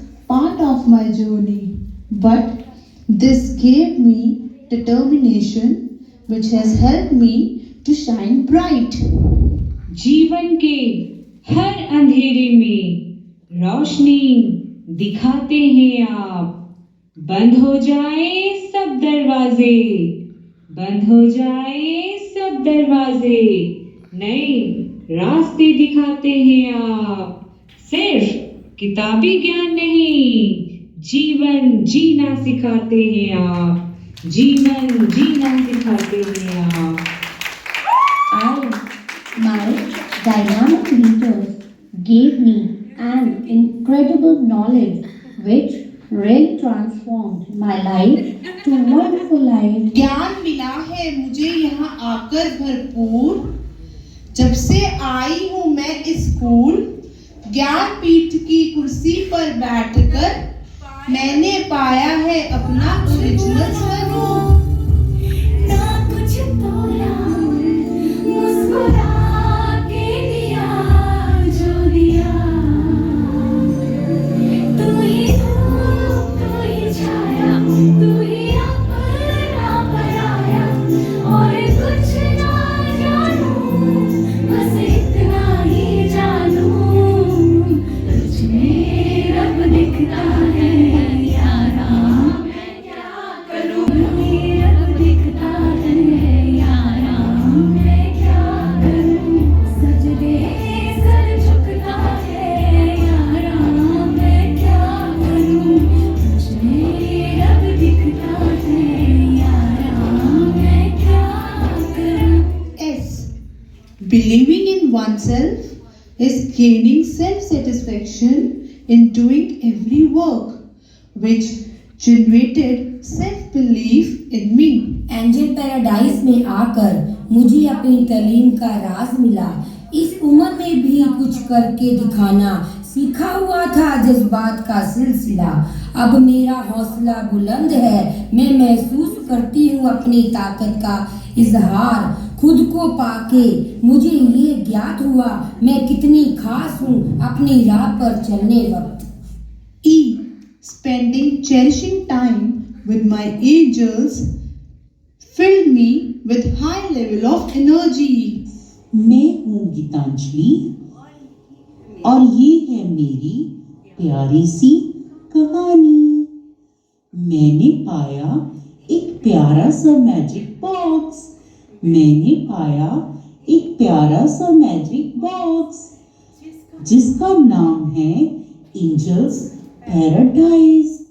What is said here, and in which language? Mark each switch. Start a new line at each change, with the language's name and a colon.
English: part of my journey, but this gave me determination which has helped me to shine bright.
Hindi: जीवन के हर अंधेरे में रोशनी दिखाते हैं आप। बंद हो जाए सब दरवाजे, बंद हो जाए सब दरवाजे, नए रास्ते दिखाते हैं आप। सिर्फ किताबी ज्ञान नहीं, जीवन जीना सिखाते हैं आप। जीवन जीना सिखाते हैं आप।
English: My dynamic leaders gave me an incredible knowledge which really transformed my life to a wonderful life.
Hindi: ज्ञान मिला है मुझे यहाँ आकर भरपूर। जब से आई हूँ मैं स्कूल, ज्ञान पीठ की कुर्सी पर बैठकर मैंने पाया है अपना ओरिजिनल स्वरूप। ना कुछ तोड़ा, मुस्कुरा के दिया जो दिया। तू ही धूप, तू ही छाया, तू ही अपना पराया। और कुछ ना जानूं, बस इतना ही जानूं, तुझ में रब दिखता है यारा। मैं क्या करूं, रब दिखता है यारा। मैं क्या करूं, सजदे सर झुकता है यारा। मैं क्या करूं, तुझे रब दिखता है यारा। मैं क्या करूं। S.
English: Believing in oneself is gaining self-satisfaction in doing every work, which generated self-belief in me.
Hindi: Angel paradise में आकर मुझे अपनी तालीम का राज मिला। इस उम्र में भी कुछ करके दिखाना सीखा हुआ था जज्बात का सिलसिला। अब मेरा हौसला बुलंद है, मैं महसूस करती हूँ अपनी ताकत का इजहार। खुद को पाके मुझे ये ज्ञात हुआ मैं कितनी खास हूँ अपनी राह पर चलने वक्त। E.
English: Spending cherishing time with my angels filled me with high level of energy.
Hindi: मैं हूँ गीतांजलि और ये है मेरी प्यारी सी कहानी। मैंने पाया एक प्यारा सा मैजिक बॉक्स। मैंने पाया एक प्यारा सा मैजिक बॉक्स जिसका नाम है एंजल्स पैराडाइज।